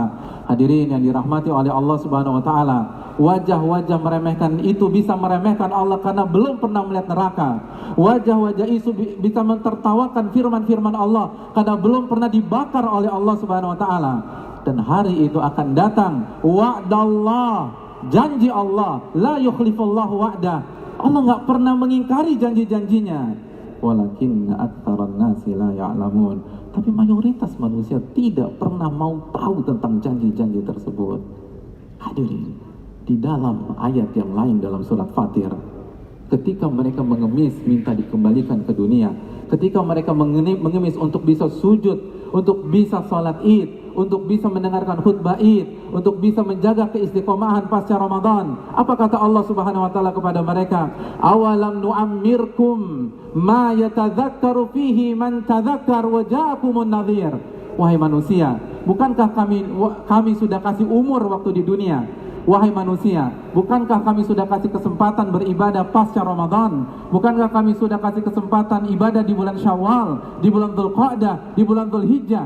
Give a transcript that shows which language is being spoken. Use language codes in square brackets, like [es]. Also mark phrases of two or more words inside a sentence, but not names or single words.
[id] Hadirin yang dirahmati oleh Allah [ar] سبحانه وتعالى, [id] wajah-wajah meremehkan itu bisa meremehkan Allah karena belum pernah melihat neraka. Wajah-wajah itu bisa mentertawakan firman-firman Allah karena belum pernah dibakar oleh Allah [ar] سبحانه وتعالى. [id] Dan hari itu akan datang wa'dallah, janji Allah, [ar] لا يخلف الله وعده. [id] Allah nggak pernah mengingkari janji-janjinya. [ar] ولكن أكثر الناس لا يعلمون. [id] Tapi mayoritas manusia tidak pernah mau tahu tentang janji-janji tersebut. Hadirin, di dalam ayat yang lain dalam surat Fatir, ketika mereka mengemis minta dikembalikan ke dunia, ketika mereka mengemis untuk bisa sujud, untuk bisa sholat id, untuk bisa mendengarkan khutbah Id, untuk bisa menjaga keistiqomahan pasca Ramadan. Apa kata Allah [ar] سبحانه وتعالى [id] kepada mereka? [ar] أولم نعمركم ما يتذكر فيه من تذكر وجاءكم النذير. [id] Wahai manusia, bukankah kami sudah kasih umur waktu di dunia? Wahai manusia, bukankah kami sudah kasih kesempatan beribadah pasca Ramadan? Bukankah kami sudah kasih kesempatan ibadah di bulan Syawal, di bulan Dzulqa'dah, di bulan Dzulhijjah?